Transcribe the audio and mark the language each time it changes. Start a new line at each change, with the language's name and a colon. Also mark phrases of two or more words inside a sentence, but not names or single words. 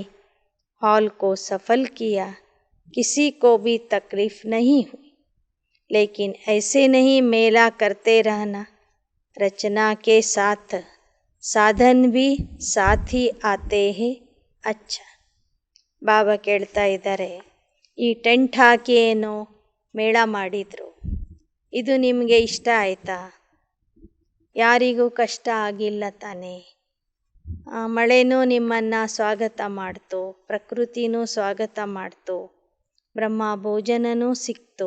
Hindi: हॉल को सफल किया, किसी को भी तकलीफ नहीं हुई. लेकिन ऐसे नहीं मेला करते रहना. रचना के साथ साधन भी साथ ही आते हैं. अच्छा,
Kannada: ಬಾಬಾ ಕೇಳ್ತಾ ಇದ್ದಾರೆ, ಈ ಟೆಂಟ್ ಹಾಕಿ ಏನೋ ಮೇಳ ಮಾಡಿದ್ರು, ಇದು ನಿಮಗೆ ಇಷ್ಟ ಆಯಿತಾ? ಯಾರಿಗೂ ಕಷ್ಟ ಆಗಿಲ್ಲ ತಾನೇ? ಮಳೆನೂ ನಿಮ್ಮನ್ನು ಸ್ವಾಗತ ಮಾಡ್ತು, ಪ್ರಕೃತಿನೂ ಸ್ವಾಗತ ಮಾಡ್ತು, ಬ್ರಹ್ಮ ಭೋಜನನೂ ಸಿಕ್ತು.